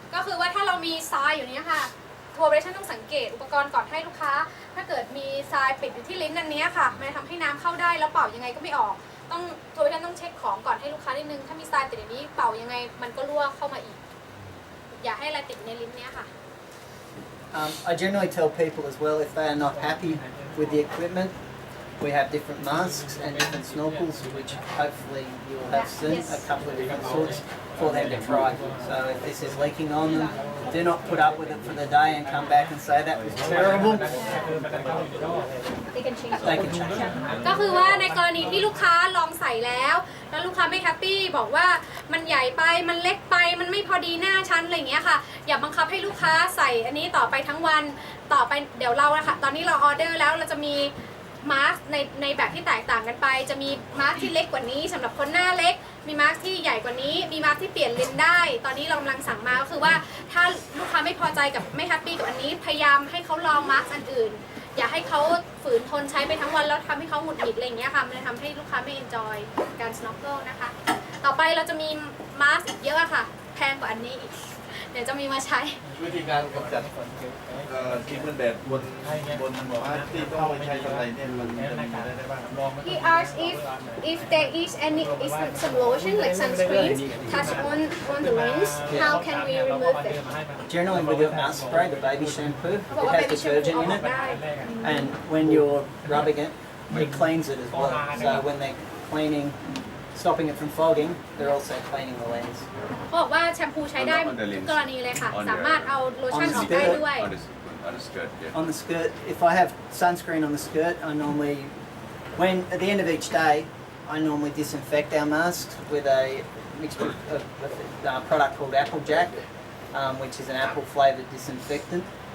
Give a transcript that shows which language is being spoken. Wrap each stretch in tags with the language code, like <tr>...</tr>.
<th>ก็คือว่าถ้าเรามีทรายอยู่เนี้ยค่ะทัวร์เรชั่นต้องสังเกตอุปกรณ์ก่อนให้ลูกค้า ถ้าเกิดมีทรายปิดอยู่ที่ลิ้นอันนี้ค่ะมันจะทำให้น้ำเข้าได้แล้วเป่ายังไงก็ไม่ออกต้องทัวร์เรชั่นต้องเช็คของก่อนให้ลูกค้านิดนึงถ้ามีทรายติดอย่างนี้เป่ายังไงมันก็รั่วเข้ามาอีกอย่าให้อะไรติดในลิ้นเนี้ยค่ะ</th> <en>I generally tell people as well if they are not happy with the equipment, we have different masks and different snorkels, which hopefully you will have soon, a couple of different sorts. for them to try. So if this is leaking on them, do not put up with it for the day and come back and say that was terrible. They can change They can change it.</en> <th>ก็คือว่าในกรณีที่ลูกค้าลองใส่แล้วลูกค้าไม่แฮปปี้บอกว่ามันใหญ่ไปมันเล็กไปมันไม่พอดีหน้าชั้นอะไรอย่างเงี้ยค่ะอย่าบังคับให้ลูกค้าใส่อันนี้ต่อไปทั้งวันต่อไปเดี๋ยวเราอะค่ะตอนนี้เราออเดอร์แล้วเราจะมี มาสก์ในแบบที่แตกต่างกันไปจะมีมาสก์ที่เล็กกว่านี้สำหรับคนหน้าเล็กมีมาสก์ที่ใหญ่กว่านี้มีมาสก์ที่เปลี่ยนเลนได้ตอนนี้เรากำลังสั่งมาก็คือว่าถ้าลูกค้าไม่พอใจกับไม่แฮปปี้กับอันนี้พยายามให้เขาลองมาสก์อันอื่นอย่าให้เขาฝืนทนใช้ไปทั้งวันแล้วทำให้เขาหงุดหงิดอะไรอย่างเงี้ยค่ะมันจะทำให้ลูกค้าไม่เอนจอยการ snorkel นะคะต่อไปเราจะมีมาสก์อีกเยอะค่ะแพงกว่าอันนี้อีกเดี๋ยวจะมีมาใช้ วิธีการกำจัดครีมกันแดดบนผ้าที่ต้องไปใช้อะไรเนี่ยมันจะมีอะไรได้บ้าง</th> <en>He asked if there is any is some lotion like sunscreen touch on the rings how can we remove it Generally with your mask spray, the baby shampoo, it has detergent in it, and when you're rubbing it, it cleans it as well. So when they're cleaning, stopping it from fogging, they're also cleaning the lens.</en> <th>เขาบอกว่าแชมพูใช้ได้ทุกกรณีเลยค่ะสามารถเอาโลชั่นออกได้ด้วย</th> <en>On the skirt, yeah. On the skirt, if I have sunscreen on the skirt, I normally, at the end of each day, I normally disinfect our masks with a mixed product called Applejack, which is an apple flavoured disinfectant.</en>